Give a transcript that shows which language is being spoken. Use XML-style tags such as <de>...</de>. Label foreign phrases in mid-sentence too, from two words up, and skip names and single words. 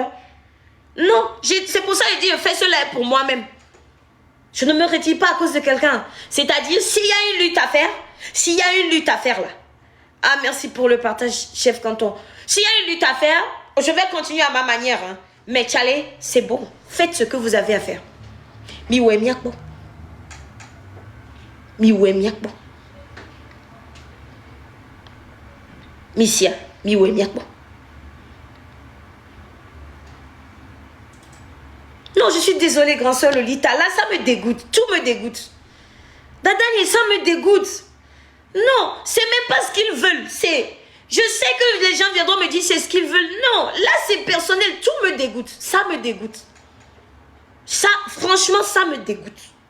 <fr>Non, c'est pour ça que je dis, je fais cela pour moi-même. Je ne me retire pas à cause de quelqu'un. C'est-à-dire, s'il y a une lutte à faire, là. Ah, merci pour le partage, chef Canton. S'il y a une lutte à faire, je vais continuer à ma manière. Hein. Mais tchalé, c'est bon. Faites ce que vous avez à faire.</fr> <ee>Miwe miakbo. Miwe miakbo. Missia, miwe miakbo.</ee> <fr>Non, je suis désolée, grand soeur Lolita. Là, ça me dégoûte. Tout me dégoûte. Dadani, ça me dégoûte. Non, c'est même pas ce qu'ils veulent. Je sais que les gens viendront me dire c'est ce qu'ils veulent. Non, là, c'est personnel. Tout me dégoûte. Ça me dégoûte. Ça, franchement, ça me dégoûte.</fr>